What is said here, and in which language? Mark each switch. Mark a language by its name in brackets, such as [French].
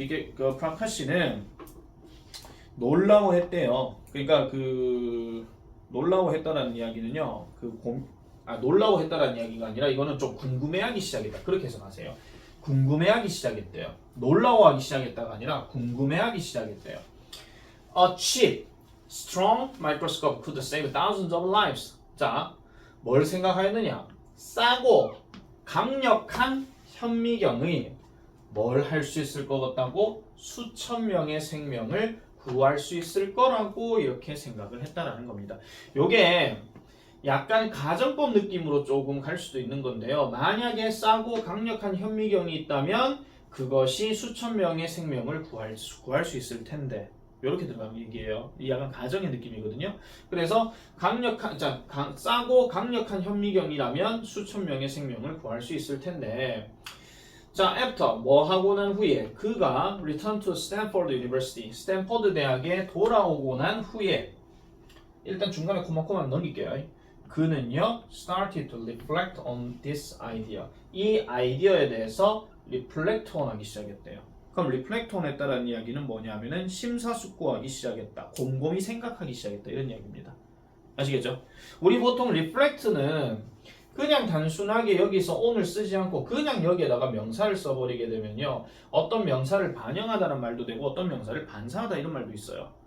[Korean] 그 프라카시는 놀라워했대요. 그러니까 그 놀라워했다라는 이야기는요 놀라워했다라는 이야기가 아니라 이거는 좀 궁금해하기 시작했다 그렇게 해석하세요. 궁금해하기 시작했대요. 놀라워하기 시작했다가 아니라 궁금해하기 시작했대요. [English] A cheap, strong microscope could save thousands of lives. [Korean] 자, 뭘 생각하였느냐? 싸고 강력한 현미경이 뭘 할 수 있을 것 같다고? 수천 명의 생명을 구할 수 있을 거라고 이렇게 생각을 했다라는 겁니다. 요게 약간 가정법 느낌으로 조금 갈 수도 있는 건데요. 만약에 싸고 강력한 현미경이 있다면 그것이 수천 명의 생명을 구할 수 있을 텐데 이렇게 들어가는 얘기예요. 이 약간 가정의 느낌이거든요. 그래서 싸고 강력한 현미경이라면 수천 명의 생명을 구할 수 있을 텐데 자, after 뭐 하고 난 후에 그가 [English] return to Stanford University [Korean] 스탠퍼드 대학에 돌아오고 난 후에 일단 중간에 코마코만 넘길게요. 그는요 [English] started to reflect on this idea [Korean] 이 아이디어에 대해서 reflect on 하기 시작했대요. 그럼 reflect on 했다라는 이야기는 뭐냐면은 심사숙고하기 시작했다. 곰곰이 생각하기 시작했다 이런 이야기입니다. 아시겠죠? 우리 보통 reflect는 그냥 단순하게 여기서 on을 쓰지 않고 그냥 여기에다가 명사를 써버리게 되면요 어떤 명사를 반영하다는 말도 되고 어떤 명사를 반사하다 이런 말도 있어요.